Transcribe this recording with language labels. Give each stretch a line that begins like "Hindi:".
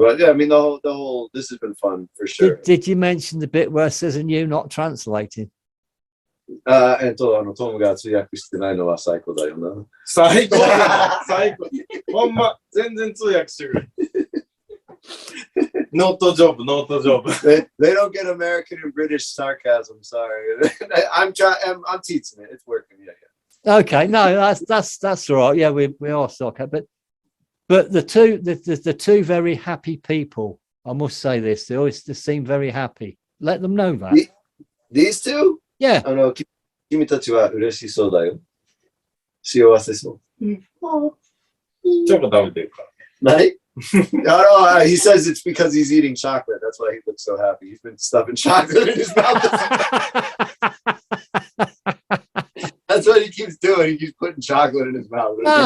English: Well, yeah, I mean, the whole, this has been fun for sure. Did you mention the bit where it says, and you not translating?
Japanese: トムが通訳してないのは最高だよな。最高最高。ほんま、全然通訳してくれ。
English: Not the job. They don't get American and British sarcasm. Sorry, I'm teaching it. It's working. Yeah. Okay, no, that's all right. Yeah, we are sarcastic, but the two very happy people. I must say this. They seem very happy. Let them know that. These two? Yeah.
Japanese: 君たちは嬉しそうだよ。幸せそう。チョコ食べてるから。ない
English: No, he says it's because he's eating chocolate. That's why he looks so happy. He's been stuffing chocolate in his mouth. That's what he keeps doing. He keeps putting chocolate in his mouth.